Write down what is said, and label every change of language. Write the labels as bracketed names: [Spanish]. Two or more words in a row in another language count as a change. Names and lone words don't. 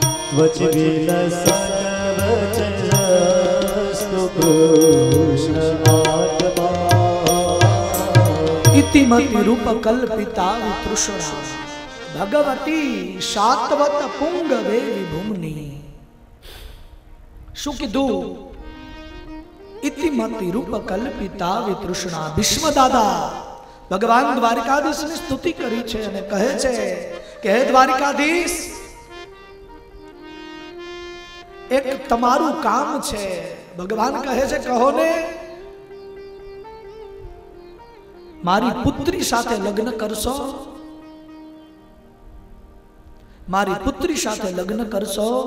[Sanskrit] वचविलसद्वचनस्तु कृष्ण आत्मा इतिमति रूप कल्पिता वितृष्णा भगवती सात्वत पुंगवे विभुम्नि। [Gujarati] શું કીધું? [Sanskrit] इतिमति रूप कल्पिता वितृष्णा। [Gujarati] ભીષ્મ દાદા ભગવાન દ્વારિકાધીશ ને સ્તુતિ કરી છે અને કહે છે કે હે દ્વારિકાધીશ, એક તમારું કામ છે। ભગવાન કહે છે કહો ને। મારી પુત્રી સાથે લગ્ન કરશો? મારી પુત્રી સાથે લગ્ન કરશો?